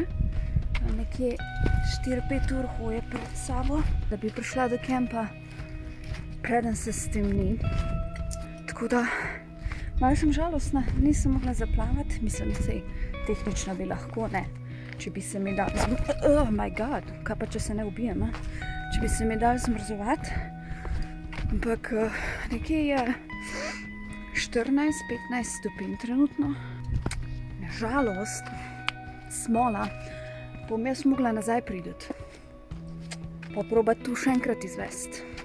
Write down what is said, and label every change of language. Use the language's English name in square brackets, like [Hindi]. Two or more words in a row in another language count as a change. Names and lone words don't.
[Slovenian] Nekje 4-5 ur hoje pred sabo, da bi prišla do kempa, preden se stemni. Tako da malo sem žalostna, nisem mogla zaplavati, mislim, sej tehnično bi lahko, ne, če bi se mi dal, [English] oh my god, [Slovenian] kaj pa če se ne ubijem, če bi se mi dal zmrzovati, ampak nekje je 14-15 stopinj trenutno, žalost, smola, bom jaz mogla nazaj priti, pa probati tu še enkrat izvesti.